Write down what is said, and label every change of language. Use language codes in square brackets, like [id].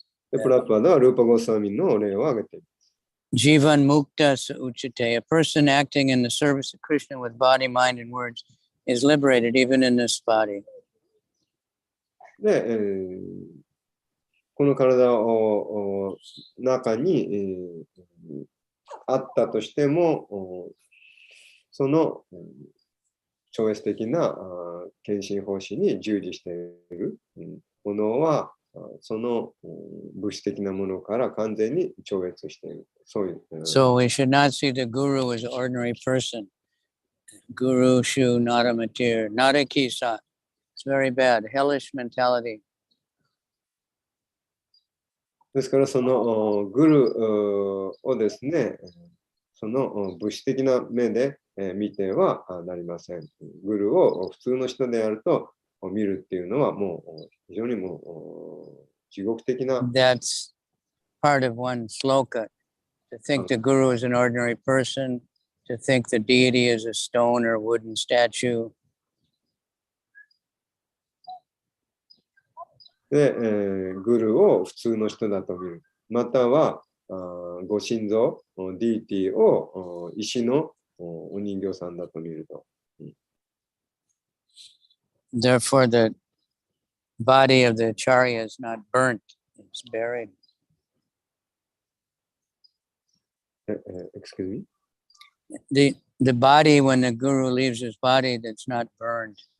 [ja] で、プラパダはルーパゴスワミの例を挙げています。 [sa] Jivan mukta sa uchate. [en] A person acting in the service of Krishna with body, mind, and words is liberated even in this body. [ja] で、この体の中に、あったとしても、その超越的な献身奉仕に従事しているものは、その物質的なものから完全に超越している。そういう。 [en] So we should not see the guru as an ordinary person. [sa] Guru shu naramatir, narakisa. [en] It's very bad. Hellish mentality. [ja] ですから、そのグルをですね、その物質的な目で見てはなりません。グルを普通の人であると見るっていうのはもう非常にもう地獄的な。 [en] That's part of one sloka. To think the guru is an ordinary person, to think the deity is a stone or wooden statue. [ja] で、グルを普通の人だと見る。または、ご神像、ディーティを石のお人形さんだと見ると。 [en] Therefore, the body of the acharya is not burnt, it's buried. Excuse me? The body, when the guru leaves his body, that's not burned.